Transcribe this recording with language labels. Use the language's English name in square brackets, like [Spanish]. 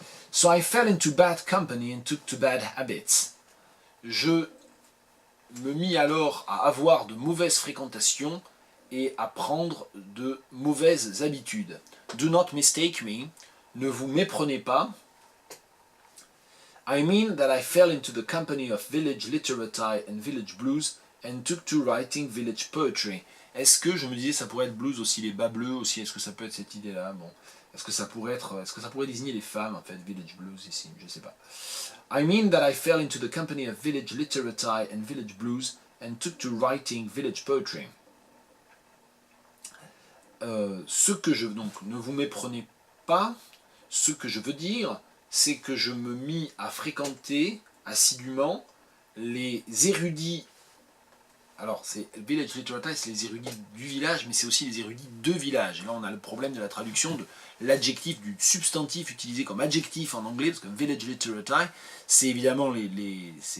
[English] So I fell into bad company and took to bad habits. [French] Je me mis alors à avoir de mauvaises fréquentations et à prendre de mauvaises habitudes. [English] Do not mistake me, [French] ne vous méprenez pas. [English] I mean that I fell into the company of village literati and village blues and took to writing village poetry. [French] Est-ce que, je me disais, ça pourrait être blues aussi, les bas bleus aussi, est-ce que ça peut être cette idée-là? Bon, est-ce que ça pourrait désigner les femmes, en fait, village blues ici, je sais pas. [English] I mean that I fell into the company of village literati and village blues and took to writing village poetry. [French] Donc, ne vous méprenez pas, ce que je veux dire, c'est que je me mis à fréquenter assidûment les érudits alors c'est Village Literati, c'est les érudits du village, mais c'est aussi les érudits de village. Et là, on a le problème de la traduction de l'adjectif, du substantif utilisé comme adjectif en anglais, parce que Village Literati, c'est évidemment les